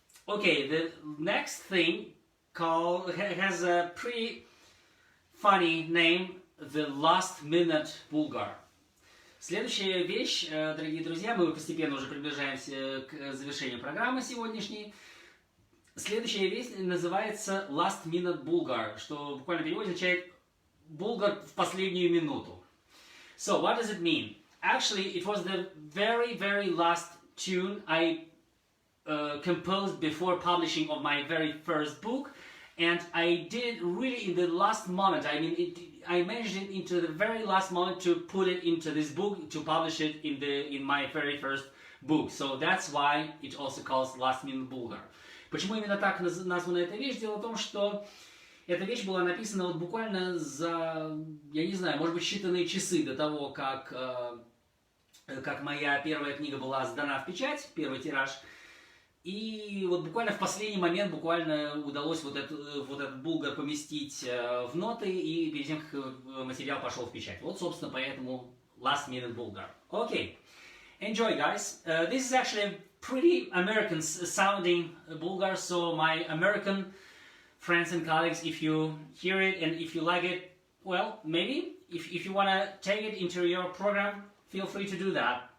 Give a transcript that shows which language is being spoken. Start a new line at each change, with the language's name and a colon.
English: Okay, the next thing has a pretty funny name, the last minute Bulgar.
Russian: Следующая вещь, дорогие друзья, мы постепенно уже приближаемся к завершению программы сегодняшней. Следующая вещь называется last minute Bulgar, что в буквальном переводе означает «булгар в последнюю минуту».
English: So, what does it mean? Actually, it was the very, very last tune I composed before publishing of my very first book, and I did it really in the last moment. I mean, I managed it into the very last moment to put it into this book, to publish it in my very first book. So that's why it also calls Last Minute Bulgar.
Russian: Почему именно так названа эта вещь? Дело в том, что эта вещь была написана вот буквально за, я не знаю, может быть, считанные часы до того, как моя первая книга была сдана в печать, первый тираж. И вот буквально в последний момент удалось вот этот булгар поместить в ноты, и перед тем, как материал пошел в печать. Вот, собственно, поэтому Last Minute Bulgar.
English: Okay, enjoy, guys. This is actually a pretty American sounding Bulgar, so my American friends and colleagues, if you hear it and if you like it, well, maybe if you want to take it into your program, feel free to do that.